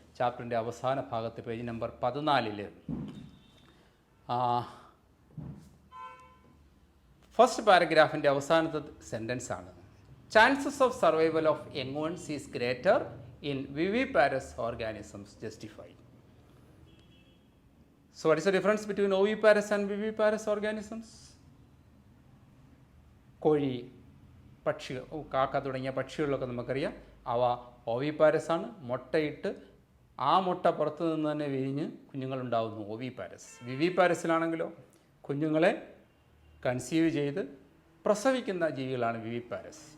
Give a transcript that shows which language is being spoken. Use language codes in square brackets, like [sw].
[ml] ചാപ്റ്ററിൻ്റെ അവസാന ഭാഗത്ത് പേജ് നമ്പർ 14 ഫസ്റ്റ് പാരഗ്രാഫിൻ്റെ അവസാനത്തെ സെൻറ്റൻസ് ആണ്, [en] Chances of survival of young ones is greater in viviparous organisms justify. So what is the difference between oviparous and viviparous organisms? [ml] കോഴി, പക്ഷി, കാക്ക തുടങ്ങിയ പക്ഷികളിലൊക്കെ നമുക്കറിയാം അവ ഓവിപാരസ് ആണ്. മുട്ടയിട്ട് ആ മുട്ട പുറത്തു നിന്ന് തന്നെ വിരിഞ്ഞ് കുഞ്ഞുങ്ങളുണ്ടാകുന്നു, ഓവിപാരസ്. വിവിപാരസിലാണെങ്കിലോ കുഞ്ഞുങ്ങളെ കൺസീവ് ചെയ്ത് പ്രസവിക്കുന്ന ജീവികളാണ് വിവിപാരസ്.